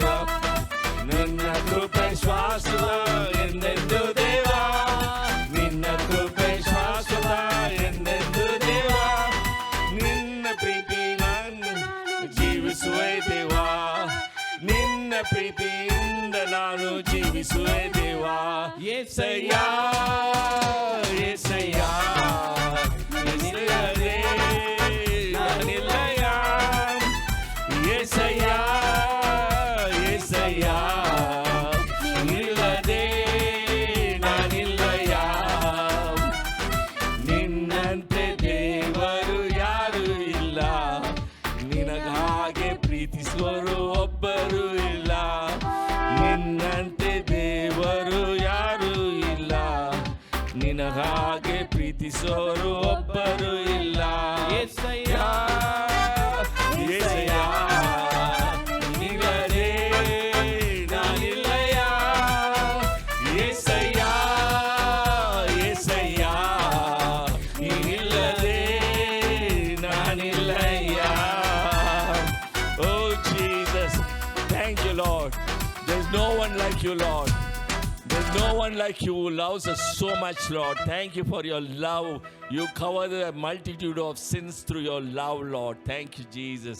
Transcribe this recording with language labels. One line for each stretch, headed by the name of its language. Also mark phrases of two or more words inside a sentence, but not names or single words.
Kannada: ನನ್ನ ಕೃಪೆ ಶಾಶ್ವತ ಎಂದೆಂದು ದೇವ, ನಿನ್ನ ಕೃಪೆ ಶಾಶ್ವತ ಎಂದೆಂದು ದೇವ. ನಿನ್ನ ಪ್ರೀತಿ ನಾನು ಜೀವಿಸುವೆ ದೇವ, ನಿನ್ನ ಪ್ರೀತಿಯಿಂದ ನಾನು ಜೀವಿಸುವೆ ದೇವ. ಯೇಸಯ್ಯ ಯೇಸಯ್ಯ ನಿನ್ನದೇ ನಾನಿಲ್ಲಯ. ಯೇಸಯ್ಯ ಯೇಸಯ್ಯ ನಿನ್ನದೇ ನಾನಿಲ್ಲಯ. ನಿನ್ನಂತೆ ದೇವರು ಯಾರು ಇಲ್ಲ, ನಿನಗಾಗೆ ಪ್ರೀತಿಸುವರು ಒಬ್ಬರು ಇಲ್ಲ. ನಿನ್ನಂತೆ ದೇವರು ಯಾರು ಇಲ್ಲ, ನಿನಗಾಗೆ ಪ್ರೀತಿಸೋರು ಒಬ್ಬರು ಇಲ್ಲ. యేసయ్య యేసయ్య ನಿನ್ನದೇ ನಾನಿಲ್ಲಯ. యేసయ్య యేసయ్య ನಿನ್ನದೇ ನಾನಿಲ್ಲಯ.
English: Oh Jesus, thank you Lord. There's no one like you Lord. There's no one like you who loves us so much Lord. Thank you for your love. You cover the multitude of sins through your love Lord. Thank you Jesus.